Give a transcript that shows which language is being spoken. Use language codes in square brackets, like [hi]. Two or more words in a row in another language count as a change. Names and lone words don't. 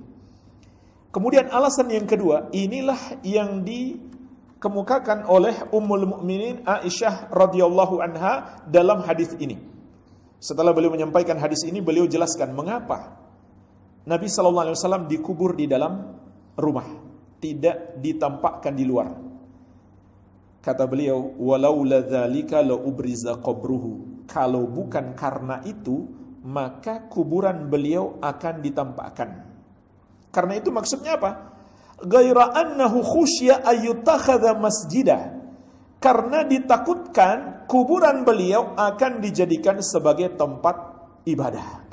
[id] Kemudian alasan yang kedua, inilah yang dikemukakan oleh Ummul Mukminin Aisyah [ar] رضي الله عنها [id] dalam hadis ini. Setelah beliau menyampaikan hadis ini, beliau jelaskan mengapa Nabi [ar] صلى الله عليه وسلم [id] dikubur di dalam rumah, tidak ditampakkan di luar. Kata beliau, [ar] لولا ذلك لأبرز قبره. [id] Kalau bukan karena itu, maka kuburan beliau akan ditampakkan. Karena itu maksudnya apa? [ar] غير أنه خشي أن يتخذ مسجدا. [id] Karena ditakutkan kuburan beliau akan dijadikan sebagai tempat ibadah.